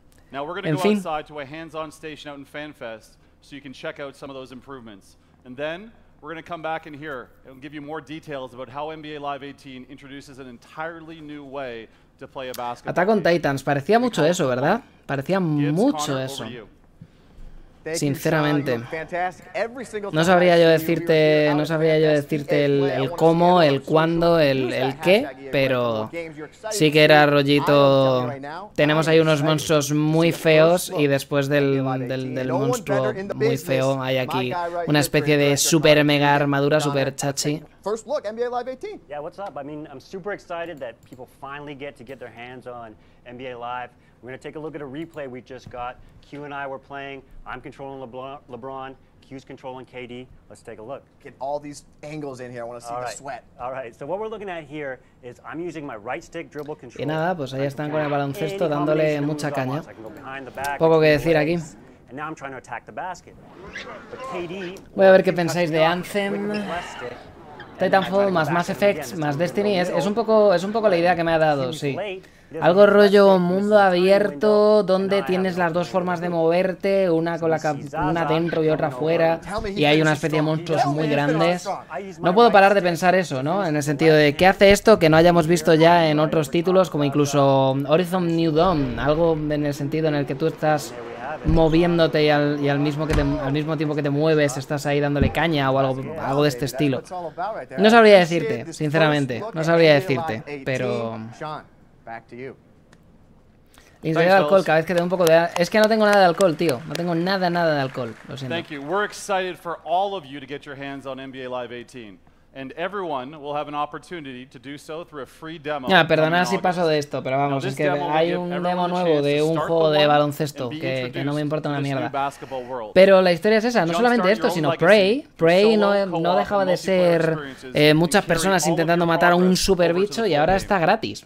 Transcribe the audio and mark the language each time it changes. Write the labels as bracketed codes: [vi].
[en] Now we're going to go outside to a hands-on station out in FanFest so you can check out some of those improvements. And then we're going to come back in here and give you more details about how NBA Live 18 introduces an entirely new way to play a basketball. [es] Attack on Titans, parecía mucho eso, ¿verdad? Parecía mucho eso. Sinceramente. No sabría yo decirte el cómo, el cuándo, el qué, pero sí que era rollito. Tenemos ahí unos monstruos muy feos y después del monstruo muy feo hay aquí una especie de super mega armadura super chachi. [en] First look, NBA Live 18. Yeah, what's up? I mean, I'm super excited that people finally get their hands on NBA Live. We're going to take a look at a replay we just got. Q and I were playing. I'm controlling LeBron. Q's controlling KD. Let's take a look. Get all these angles in here. I want to see the sweat. All right. So what we're looking at here is I'm using my right stick dribble control. [es] Y nada, pues ahí están con el baloncesto dándole mucha caña. Poco que decir aquí. [en] And now I'm trying to attack the basket. But KD, [es] voy a ver qué pensáis de Anthem, Titanfall más Mass Effect más Destiny. Es un poco la idea que me ha dado, sí. Algo rollo mundo abierto donde tienes las dos formas de moverte, una dentro y otra fuera, y hay una especie de monstruos muy grandes. No puedo parar de pensar eso, ¿no? En el sentido de ¿qué hace esto que no hayamos visto ya en otros títulos, como incluso Horizon New Dawn? Algo en el sentido en el que tú estás moviéndote y al mismo tiempo que te mueves estás ahí dándole caña o algo de este estilo. No sabría decirte, sinceramente, no sabría decirte, pero... Instalar de alcohol cada vez que tengo un poco de... Es que no tengo nada de alcohol, tío. No tengo nada de alcohol. Lo siento. [en] Thank you. We're excited for all of you to get your hands on NBA Live 18. And everyone will have an opportunity to do so through a free demo. [es] Perdonad si paso de esto, pero vamos, es que hay un demo nuevo de un juego de baloncesto que no me importa una mierda. Pero la historia es esa, no solamente esto, sino Prey. Prey no dejaba de ser muchas personas intentando matar a un super bicho y ahora está gratis.